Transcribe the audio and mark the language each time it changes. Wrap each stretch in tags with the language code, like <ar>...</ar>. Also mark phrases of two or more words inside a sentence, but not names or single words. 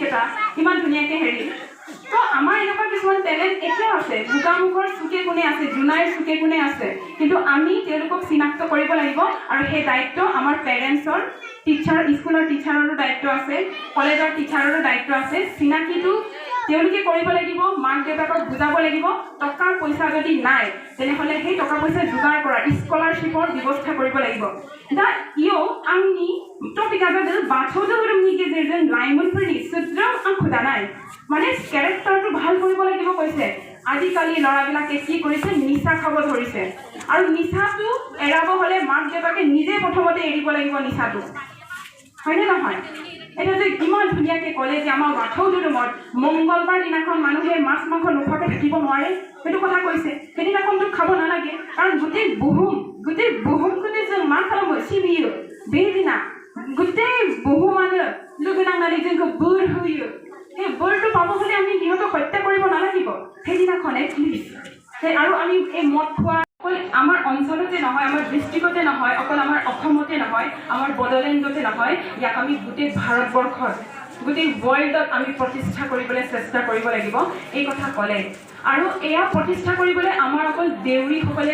<as>এটা কিমান ধুনীয়াকৈ হেৰি তো আমাৰ এনেকুৱা কিছুমান টেলেণ্ট এতিয়াও আছে গোগামুখৰ চুকে কোণে আছে জোনাইৰ চুকে কোণে আছে কিন্তু আমি তেওঁলোকক চিনাক্ত কৰিব লাগিব আৰু সেই দায়িত্ব আমাৰ পেৰেণ্টছৰ টিচাৰ স্কুলৰ টিচাৰৰো দায়িত্ব আছে কলেজৰ টিচাৰৰো দায়িত্ব আছে চিনাকিটো তেওঁলোকে কৰিব লাগিব মাক দেউতাকক বুজাব লাগিব টকা পইচা যদি নাই তেনেহ'লে সেই টকা পইচা যোগাৰ কৰা স্কলাৰশ্বিপৰ ব্যৱস্থা কৰিব লাগিব</as> <brx>दा इयाव आंनि टपिकआ जादों बाथौ धोरोमनि गेजेरजों लाइमोनफोरनि सोद्रोम आखु दानाय माने</brx> <as>केरेक्टारটো ভাল কৰিব লাগিব কৈছে আজিকালি ল'ৰাবিলাকে কি কৰিছে নিচা খাব ধৰিছে আৰু নিচাটো এৰাব হ'লে মাক দেউতাকে নিজে প্ৰথমতে এৰিব লাগিব নিচাটো হয়নে নহয় এটা যে কিমান ধুনীয়াকৈ ক'লে যে আমাৰ বাথৌ ধৰ্মত মংগলবাৰ দিনাখন মানুহে মাছ মাংস নোখোৱাকৈ থাকিব নোৱাৰে সেইটো কথা কৈছে সেইদিনাখনতো খাব নালাগে কাৰণ গোটেই</as> <brx>বুহুমखौनो जों मा खालामो सिबियो बे दिना গোটেই बुहुमानो लोगो नांनानै जोंखौ बोर होयो</brx> <as>সেই बोरটো পাব হ'লে আমি সিহঁতক হত্যা কৰিব নালাগিব সেইদিনাখন এটলিষ্ট আৰু আমি এই মদ খোৱা অকল আমাৰ অঞ্চলতে নহয় আমাৰ ডিষ্ট্ৰিক্টতে নহয় অকল আমাৰ অসমতে নহয় আমাৰ বড়োলেণ্ডতে নহয় ইয়াক আমি গোটেই ভাৰতবৰ্ষত গোটেই ৱৰ্ল্ডত আমি প্ৰতিষ্ঠা কৰিবলৈ চেষ্টা কৰিব লাগিব এই কথা ক'লে আৰু এয়া প্ৰতিষ্ঠা কৰিবলৈ আমাৰ অকল দেউৰীসকলে</as>